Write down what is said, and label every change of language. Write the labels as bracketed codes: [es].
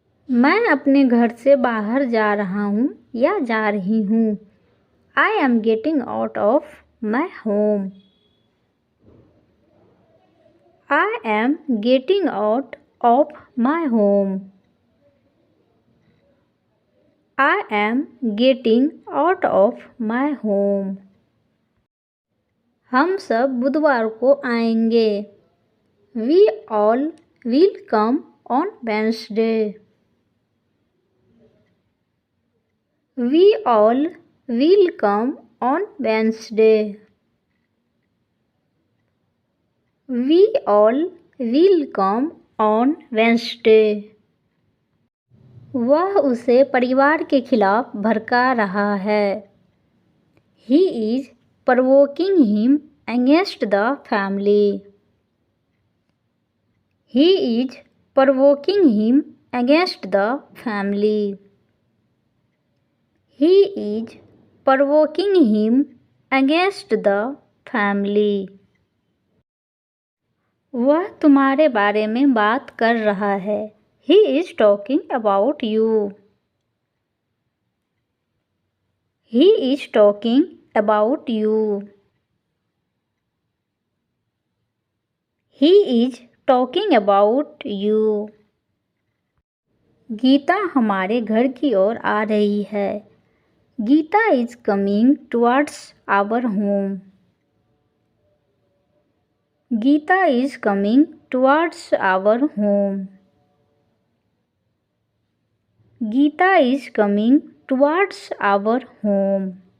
[hi] मैं अपने घर से बाहर जा रहा हूँ या जा रही हूँ। [en] I am getting out of my home. I am getting out of my home. I am getting out of my home. [hi] हम सब बुधवार को आएंगे। [en] We all will come on Wednesday. We all will come on Wednesday. We all will come on Wednesday. [hi] वह उसे परिवार के खिलाफ भड़का रहा है. [en] He is provoking him against the family. He is provoking him against the family. He is provoking him against the family. [hi] वह तुम्हारे बारे में बात कर रहा है. [en] He is talking about you. He is talking about you. He is talking about you. [hi] Gita हमारे घर की ओर आ रही है. [en] Gita is coming towards our home. Gita is coming towards our home. Gita is coming towards our home.